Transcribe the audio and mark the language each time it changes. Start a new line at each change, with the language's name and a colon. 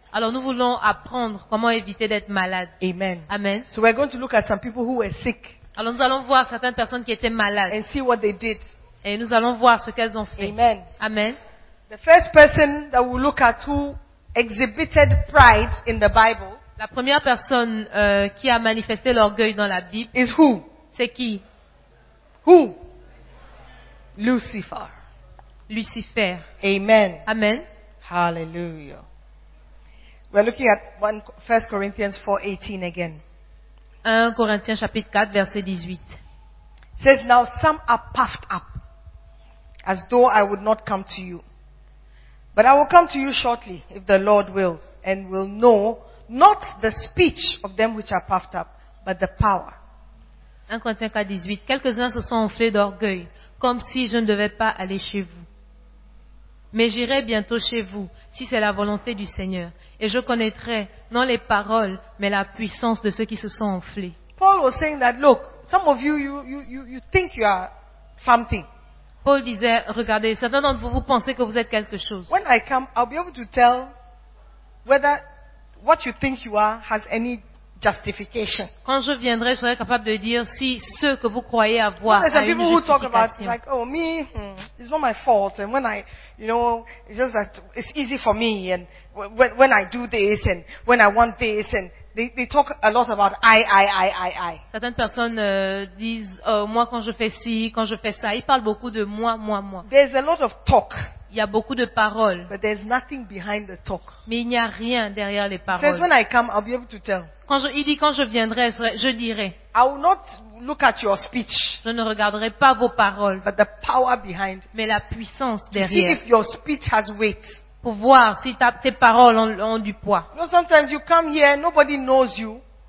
French: Alors nous voulons apprendre comment éviter d'être malade.
English: Amen.
French: Amen.
English: So we're going to look at some people who were sick.
French: Alors nous allons voir certaines personnes qui étaient malades.
English: And see what they did.
French: Et nous allons voir ce qu'elles ont fait.
English: Amen.
French: Amen.
English: The first person that we'll look at who exhibited pride in the Bible.
French: La première personne qui a manifesté l'orgueil dans la Bible.
English: Is who?
French: C'est qui?
English: Who? Lucifer.
French: Lucifer.
English: Amen.
French: Amen.
English: Hallelujah. We're looking at 1 Corinthians 4:18 again.
French: 1 Corinthiens chapitre 4 verset 18.
English: It says now some are puffed up, as though I would not come to you. But I will come to you shortly, if the Lord wills, and will know not the speech of them which are puffed up, but the power.
French: 1 Corinthiens 4, 18. Quelques-uns se sont enflés d'orgueil, comme si je ne devais pas aller chez vous. Mais j'irai bientôt chez vous, si c'est la volonté du Seigneur. Et je connaîtrai, non les paroles, mais la puissance de ceux qui se sont enflés.
English: Paul was saying that, look, some of you think you are something.
French: Paul disait, regardez, certains d'entre vous, vous pensez que vous êtes quelque chose.
English: When I come, I'll be able to tell whether what you think you are has any justification.
French: Quand je viendrai, je serai capable de dire si ce que vous croyez avoir a une justification.
English: There's some people who talk about like, oh me, it's not my fault. And when I, you know, it's just that it's easy for me. And when I do this and when I want this and they talk a lot about I.
French: Certaines personnes disent moi quand je fais ci, quand je fais ça. Ils parlent beaucoup de moi.
English: There's a lot of talk.
French: Il y a beaucoup de paroles.
English: But there's nothing behind the talk.
French: Mais il n'y a rien derrière les paroles.
English: Says when I come, I'll be able to tell.
French: Quand je viendrai, je dirai.
English: I will not look at your speech.
French: Je ne regarderai pas vos paroles.
English: But the power behind.
French: Mais la puissance derrière.
English: See if your speech has weight.
French: Pour voir si tes paroles ont du poids.
English: You know, sometimes you come here, nobody knows you.